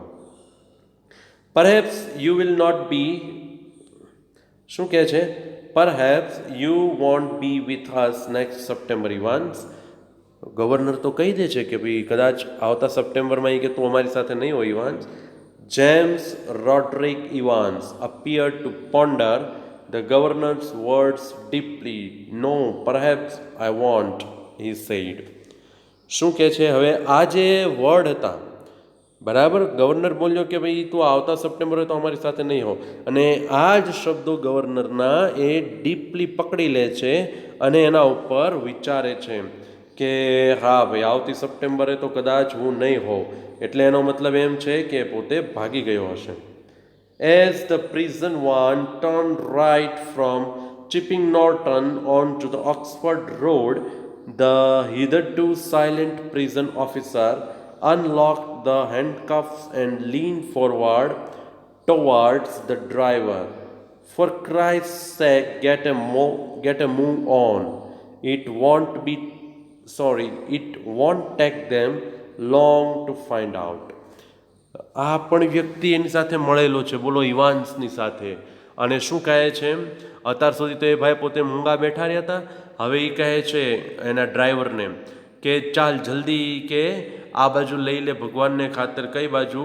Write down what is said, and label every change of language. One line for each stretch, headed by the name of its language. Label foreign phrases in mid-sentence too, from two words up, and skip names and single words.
English: perhaps you will not be,
Gujarati: શું કહે છે,
English: perhaps you won't be with us next September Evans.
Gujarati: ગવર્નર તો કહી દે છે કે ભાઈ કદાચ આવતા સપ્ટેમ્બરમાં કે તું અમારી સાથે નહીં હોય ઇવાન્સ.
English: જેમ્સ રોડ્રિક ઇવાન્સ appeared to ponder the governor's words deeply. No, perhaps I won't, he said.
Gujarati: શું કહે છે, હવે આ જે વર્ડ હતા, બરાબર, ગવર્નર બોલ્યો કે ભાઈ તું આવતા સપ્ટેમ્બરે તો અમારી સાથે નહીં હો, અને આ જ શબ્દો ગવર્નરના એ ડીપલી પકડી લે છે અને એના ઉપર વિચારે છે કે હા ભાઈ આવતી સપ્ટેમ્બરે તો કદાચ હું નહીં હોઉં. એટલે એનો મતલબ એમ છે કે પોતે ભાગી ગયો હશે.
English: As the prison van turned right from Chipping Norton onto the Oxford Road, the hitherto silent prison officer unlocked the handcuffs and leaned forward towards the driver. For Christ's sake, get a move on. It won't take them long to find out.
Gujarati: આ પણ વ્યક્તિ એની સાથે મળેલો છે, બોલો, ઇવાન્સની સાથે. અને શું કહે છે, અત્યાર સુધી તો એ ભાઈ પોતે મૂંગા બેઠા રહ્યા હતા, હવે એ કહે છે એના ડ્રાઈવરને કે ચાલ જલ્દી કે આ બાજુ લઈ લે ભગવાનને ખાતર. કઈ બાજુ?